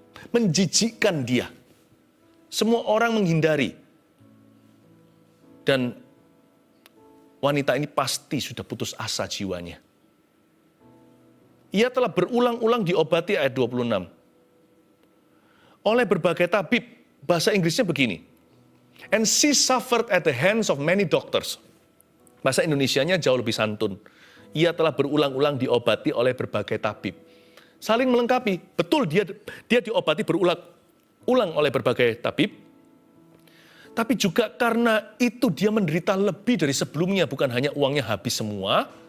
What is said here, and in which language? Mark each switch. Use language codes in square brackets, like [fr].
[id] Menjijikkan dia. Semua orang menghindari. Dan wanita ini pasti sudah putus asa jiwanya. Ia telah berulang-ulang diobati ayat 26. Oleh berbagai tabib, bahasa Inggrisnya begini. [en] And she suffered at the hands of many doctors. [id] Bahasa Indonesianya jauh lebih santun. Ia telah berulang-ulang diobati oleh berbagai tabib. Saling melengkapi. Betul dia diobati berulang-ulang oleh berbagai tabib. Tapi juga karena itu dia menderita lebih dari sebelumnya, bukan hanya uangnya habis semua.